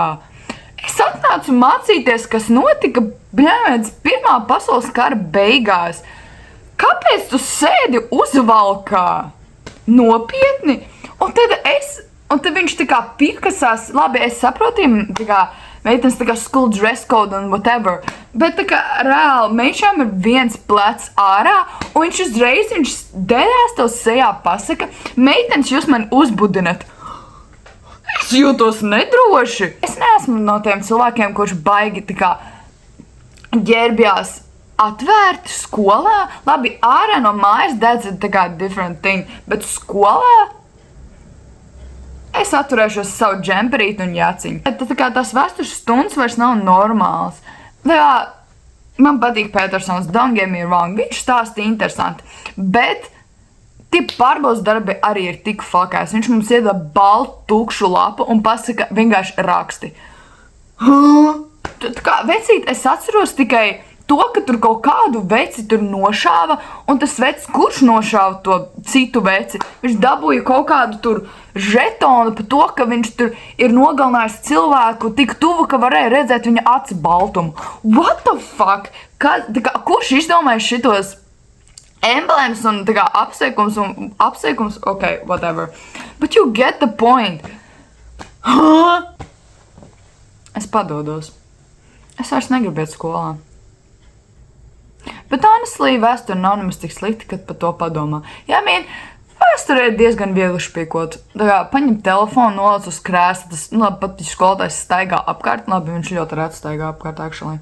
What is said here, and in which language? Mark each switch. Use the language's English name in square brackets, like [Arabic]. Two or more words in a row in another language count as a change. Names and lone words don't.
[Latvian] Es atnācu mācīties, kas notika Pirmā pasaules kara beigās. Kāpēc tu sēdi uzvalkā? Nopietni? Un tad viņš tā kā pikasās. Labi, es saprotu, tā kā meitenes tā kā [English] school dress code [Latvian] un whatever. Bet tā kā reāli meišām ir viens plecs ārā, un viņš uzreiz dedās tev sejā pasaka, meitenes, jūs mani uzbudinat. Es jūtos nedroši. Es neesmu no tiem cilvēkiem, kurš baigi tā kā ģērbjās atvērti skolā. Labi, ārā no mājas that's tā kā [English] different thing, [Latvian] bet skolā es atturēšos savu džemperīti un jaciņu. Tā kā tās vēstures stundas vairs nav normāls. Man patīk Petersons, [English] don't get me wrong, [Latvian] viņš stāsta interesanti, bet tie pārbaudas darbi arī ir tik fuckās. Viņš mums iedod baltu tukšu lapu un pasaka vienkārši raksti. Tā kā vecīt, es atceros tikai to, ka tur kaut kādu veci tur nošāva, un tas vecs, kurš nošāva to citu veci, viņš dabūja kaut kādu tur žetonu par to, ka viņš tur ir nogalinājis cilvēku tik tuvu, ka varēja redzēt viņa acu baltumu. [English] What the fuck? [Latvian] Kurš izdomāja šitos emblēmas un tā kā apsveikums, [English] ok, whatever. But you get the point. [Latvian] Es padodos. Es vairs negribu iet skolā. Bet honestly, vēsture nav nemaz tik slikti, kad par to padomā. Vēsture ir diezgan viegli špīkot. Tā kā paņem telefonu, noliec uz krēsla, tas, labi, pat ja skolotājs staigā apkārt, labi, viņš ļoti reti staigā apkārt, actually.